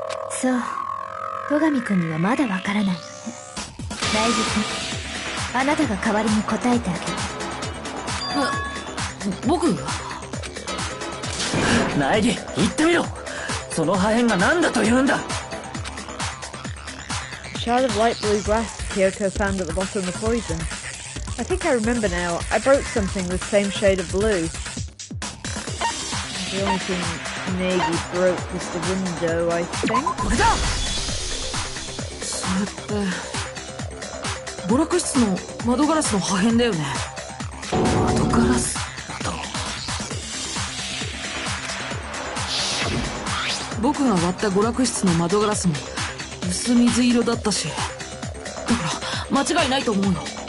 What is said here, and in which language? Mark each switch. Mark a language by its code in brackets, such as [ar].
[ja] そう、戸上くんにはまだわからないのね。大事くん、あなたが代わりに答えてあげる。僕？苗木、言ってみろ。その破片が何だと言うんだ。 [en] A shard of light blue glass Kyoko found at the bottom of the poison. I think I remember now. I broke something the same shade of blue. The only thing Nagi broke was the window, I think. [ja] これだ。それって娯楽室の窓ガラスの破片だよね。窓ガラスだと。僕が割った娯楽室の窓ガラスも薄水色だったし、だから間違いないと思うよ。